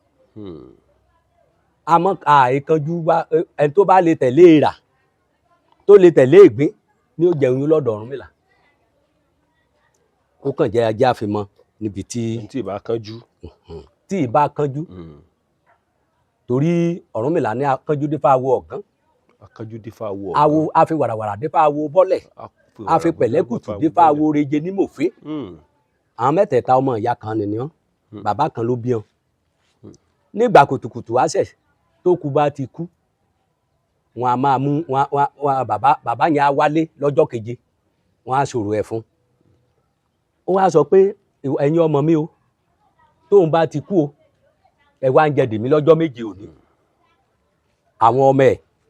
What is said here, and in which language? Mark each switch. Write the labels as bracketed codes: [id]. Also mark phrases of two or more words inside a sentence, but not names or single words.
[yo] àmọ́ àìkanjú wá ẹni tó bá lè tẹ̀lé ìrà tó lè tẹ̀lé ìgbín ni ó jẹun lọ́dọ̀ Ọ̀rúnmìlà ó kàn jẹ́ ajá àfimọ́ níbi tí ìbá kanjú torí Ọ̀rúnmìlà ní akánjú dífá awo ọ̀gán awo afi wàràwàrà dífá awo bọ́lẹ̀ afi pẹ̀lẹ́kùtù dífá awo reje ní mòfé àwọn mẹ́tẹ̀ẹ̀ta ọmọ ìyá kan nìyẹn bàbá kan ló bí wọn nígbà kùtùkùtù àṣẹ tó kú bá ti kú wọn a máa mú wọn bàbá yẹn á wálé lọ́jọ́ keje wọn á sọ̀rọ̀ ẹ̀ fún ó wá sọ pé ẹ̀yin ọmọ mi o tóun bá ti kú o ẹ wá ń jẹ dèmí lọ́jọ́ méje òní àwọn ọmọ ẹ̀